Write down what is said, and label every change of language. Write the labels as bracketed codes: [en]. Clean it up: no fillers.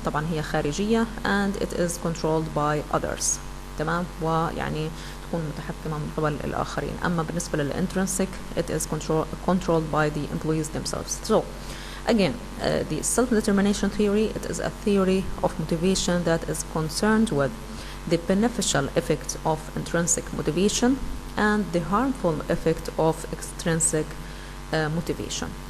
[ar] طبعا هي خارجية [en] and it is controlled by others. [ar] تمام، ويعني تكون متحكمة من قبل الآخرين. أما بالنسبة للintrinsic [en] it is controlled by the employees themselves. So again, the self-determination theory, it is a theory of motivation that is concerned with the beneficial effect of intrinsic motivation and the harmful effect of extrinsic motivation.